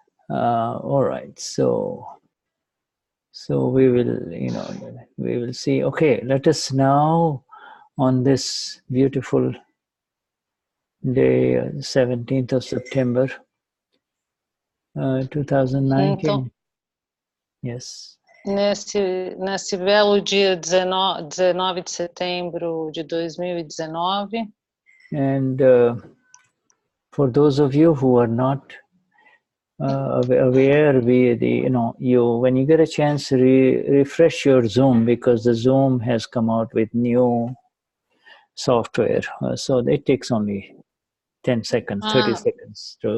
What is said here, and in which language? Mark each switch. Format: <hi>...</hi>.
<en>All right. So we will, we will see. Okay, let us now on this beautiful day, 17th of September, 2019.</en> <pt>Então,</pt> <en>yes.</en> <pt>Nesse belo dia 19 de setembro de 2019.</pt> <en>And for those of you who are not aware, when you get a chance, refresh your Zoom, because the Zoom has come out with new software. So it takes only 10 seconds, 30 seconds.</en>